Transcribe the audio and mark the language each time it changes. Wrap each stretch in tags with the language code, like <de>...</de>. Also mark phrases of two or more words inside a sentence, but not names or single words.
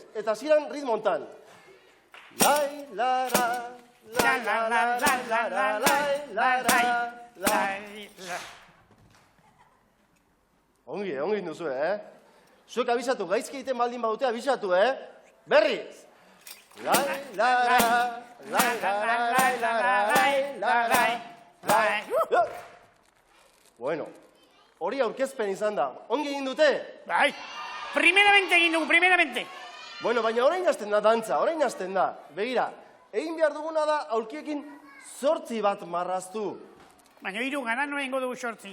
<eu>Eta ziren ritmo hontan. Lai, lara, la, la, la, la, la, la, la, la, la, la. Ongi duzu, Zuek abisatu, gaizki egiten baldin badute abisatu, Berriz. Lai, lara, lai, lara, lai, lara, lai, lai, lai. Bueno, hori aurkezpen izan da. Ongi egin dute? Bai, primeramente egin dugu, primeramente. Bueno, baina orain hasten da dantza, orain hasten da. Begira, egin behar duguna da aulkiekin 8 bat marraztu. Baina 3 gana no egingo dugu 8.</eu>